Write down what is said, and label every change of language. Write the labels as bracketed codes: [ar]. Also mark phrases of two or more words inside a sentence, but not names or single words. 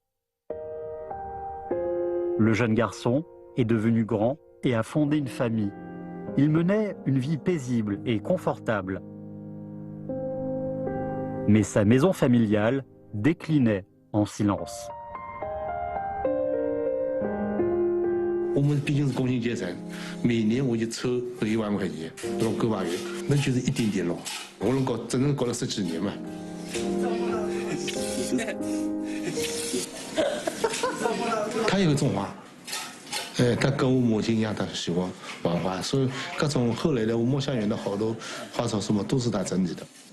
[fr] Le jeune garçon est devenu grand et a fondé une famille. Il menait une vie paisible et confortable. Mais sa maison familiale déclinait en silence. [zh] 我们毕竟是工薪阶层，每年我就抽个1万块钱，那么9把月，那就是一点点咯。我能搞，整整搞了10几年嘛。他也会种花，他跟我母亲一样，他喜欢玩花，所以各种后来的我墨香园的好多花草树木都是他整理的。